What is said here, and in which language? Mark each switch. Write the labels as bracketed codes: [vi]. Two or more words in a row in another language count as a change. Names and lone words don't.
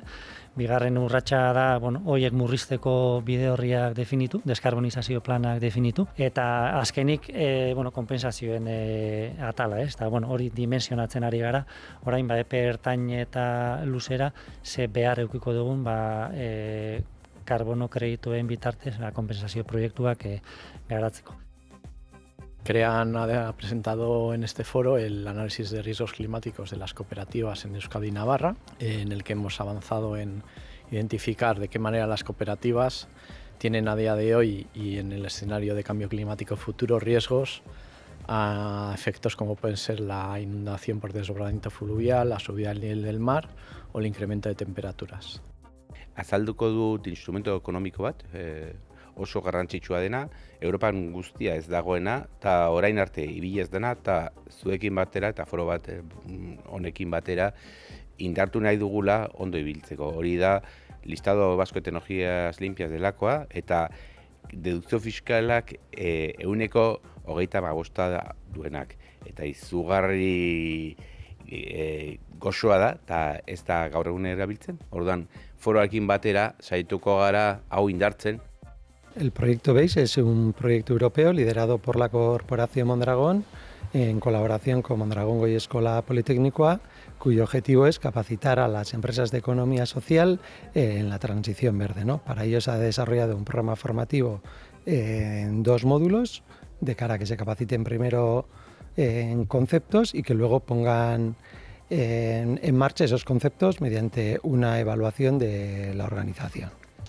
[eu] Bigarren urratsa da, horiek murrizteko bide horriak definitu, deskarbonizazio planak definitu, eta azkenik, konpensazioen atala, eta hori dimensionatzen ari gara, orain epe ertain eta luzera, ze behar edukiko dugun, karbono kredituen bitartez, konpensazio proiektuak garatzeko. [es] CREAN ha presentado en este foro el análisis de riesgos climáticos de las cooperativas en Euskadi y Navarra, en el que hemos avanzado en identificar de qué manera las cooperativas tienen a día de hoy y en el escenario de cambio climático futuro riesgos a efectos como pueden ser la inundación por desbordamiento fluvial, la subida del nivel del mar o el incremento de temperaturas. [eu] Azalduko dut instrumento ekonomiko bat, oso garrantzitsua dena, Europan guztia ez dagoena, eta orain arte ibili ez dena, eta zuekin batera, eta foro bat honekin batera, indartu nahi dugula ondo ibiltzeko. Hori da, Listado Vasco de Tecnologías Limpias delakoa, eta dedukzio fiskalak 25% duenak. Eta izugarri goxoa da, eta ez da gaur egun erabiltzen. Orduan, foroarekin batera, saituko gara hau indartzen. [es] El proyecto BEIS es un proyecto europeo liderado por la Corporación Mondragón en colaboración con Mondragón Goi Eskola Politeknikoa, cuyo objetivo es capacitar a las empresas de economía social en la transición verde, ¿no? Para ello se ha desarrollado un programa formativo en 2 módulos, de cara a que se capaciten primero en conceptos y que luego pongan en marcha esos conceptos mediante una evaluación de la organización.